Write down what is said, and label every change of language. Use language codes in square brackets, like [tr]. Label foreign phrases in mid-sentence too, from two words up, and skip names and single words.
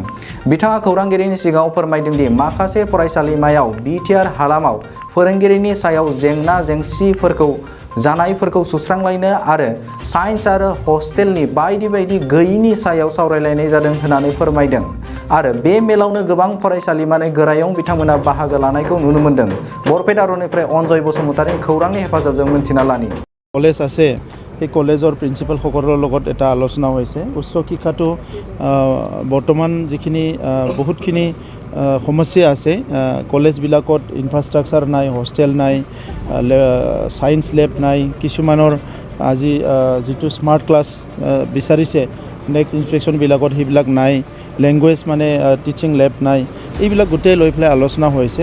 [brx] बिथाङा खौरांगिरिनि सिगाङाव फोरमायदों दि माखासे फरायसालिमायाव बिटिआर हालामाव फोरोंगिरिनि सायाव जेंना जेंसिफोरखौ जानायफोरखौ सुस्रांलायनो आरो साइन्स आरो हस्टेलनि बायदि गैयिनि सायाव सावरायलायनाय जादों होननानै फोरमायदों आरो बे मेलावनो गोबां फरायसालिमानि गोरायुं बिथांमोना बाहागो लानायखौ नुनो मोन्दों। बरपेटा रनिफ्राय अनजय बसुमतारिनि खौरांनि हेफाजाबजों मिन्थिना लानि। [as] कलेज আছে সেই কলেজৰ প্ৰিন্সিপালসকলৰ লগত এটা আলোচনা হৈছে। উচ্চ শিক্ষাটো বৰ্তমান যিখিনি বহুতখিনি সমস্যা আছে, কলেজবিলাকত ইনফ্ৰাষ্ট্ৰাকচাৰ নাই, হোষ্টেল নাই, [en] science lab [as] নাই, কিছুমানৰ আজি যিটো [en] smart class [as] বিচাৰিছে [en] next inspection [as] সেইবিলাক নাই, লেংগুৱেজ মানে [en] teaching lab [as] নাই, এইবিলাক গোটেই লৈ পেলাই আলোচনা হৈছে।